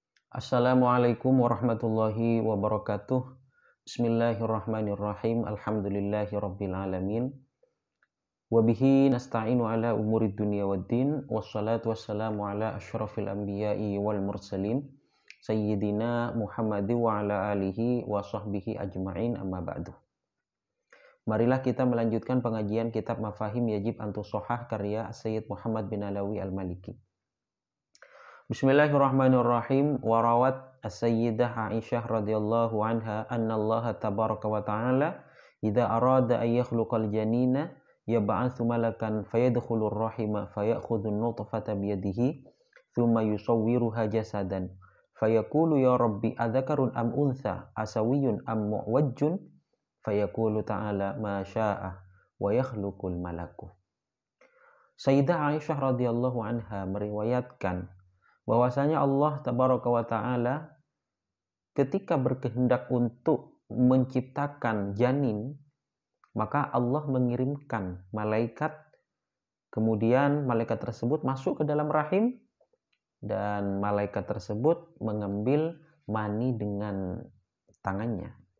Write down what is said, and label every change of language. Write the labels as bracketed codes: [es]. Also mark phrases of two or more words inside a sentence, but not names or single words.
[ar] السلام عليكم ورحمة الله وبركاته. بسم الله الرحمن الرحيم. الحمد لله رب العالمين. وبه نستعين على أمور الدنيا والدين. والصلاة والسلام على أشرف الأنبياء والمرسلين. سيدنا محمد وعلى آله وصحبه أجمعين أما بعد. [id] Marilah kita melanjutkan pengajian kitab Mafahim Yajib Antusohah karya Sayyid Muhammad bin Alawi Al-Maliki. [ar] بسم الله الرحمن الرحيم. وروت السيدة عائشة رضي الله عنها أن الله تبارك وتعالى إذا أراد أن يخلق الجنين يبعث ملكا فيدخل الرحم فيأخذ النطفة بيده ثم يصورها جسدا فيقول يا رب أذكر أم أنثى أسوي أم معوج فيقول تعالى ما شاء ويخلق الملك. [id] Sayyidah Aisyah [ar] رضي الله عنها [id] meriwayatkan bahwasanya Allah [ar] تبارك وتعالى [id] ketika berkehendak untuk menciptakan janin, maka Allah mengirimkan malaikat, kemudian malaikat tersebut masuk ke dalam rahim dan malaikat tersebut mengambil mani dengan tangannya.